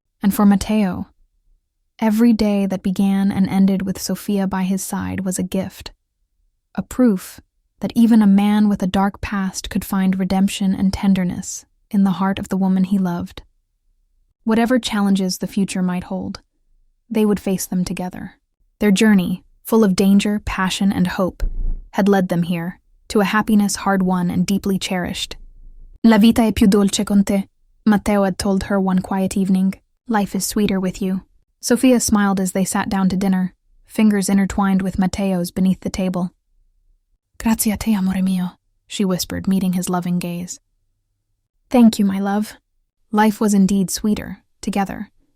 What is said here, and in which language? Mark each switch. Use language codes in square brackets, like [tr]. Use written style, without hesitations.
[en] And for Mateo, every day that began and ended with Sofia by his side was a gift, a proof that even a man with a dark past could find redemption and tenderness in the heart of the woman he loved. Whatever challenges the future might hold, they would face them together. Their journey, full of danger, passion, and hope, had led them here, to a happiness hard-won and deeply cherished. [it] La vita è più dolce con te, Mateo [en] had told her one quiet evening. Life is sweeter with you. Sofia smiled as they sat down to dinner, fingers intertwined with Mateo's beneath the table. [it] Grazie a te, amore mio, [en] she whispered, meeting his loving gaze. Thank you, my love. Life was indeed sweeter, together.